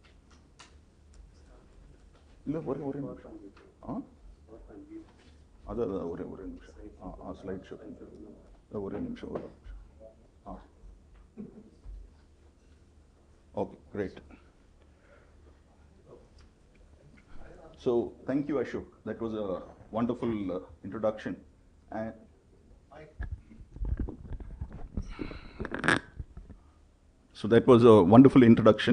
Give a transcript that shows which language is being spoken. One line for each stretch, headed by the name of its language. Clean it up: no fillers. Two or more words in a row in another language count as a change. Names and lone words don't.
Kannada: ಇಲ್ಲ ಒರೇ ನಿಮಿಷ ಅದ ಒರೇ ನಿಮಿಷ ಆ
English: slide show
Kannada: ಒರೇ ನಿಮಿಷ ಹಾಂ
English: okay great. So thank you, Ashok. That was a wonderful introduction. And so that was a wonderful introduction.